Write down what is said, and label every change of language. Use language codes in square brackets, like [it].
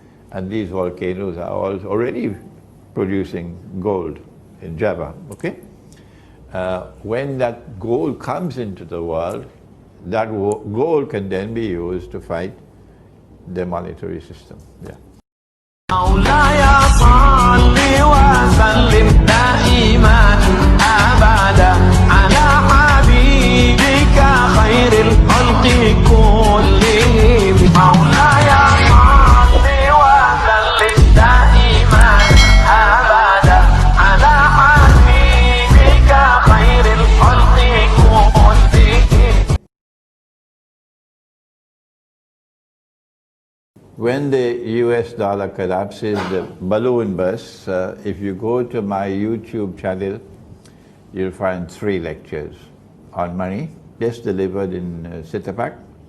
[en] And these volcanoes are already producing gold in Java, okay? When that gold comes into the world, that gold can then be used to fight the monetary system. Yeah. [ar] مولاي صل وسلم دائما أبدا على حبيبك خير الخلق كلهم مولاي صل وسلم دائما أبدا على حبيبك خير الخلق كلهم. [en] When the US dollar collapses, the balloon bursts, if you go to my YouTube channel, you'll find 3 lectures on money, just delivered in Sitapak.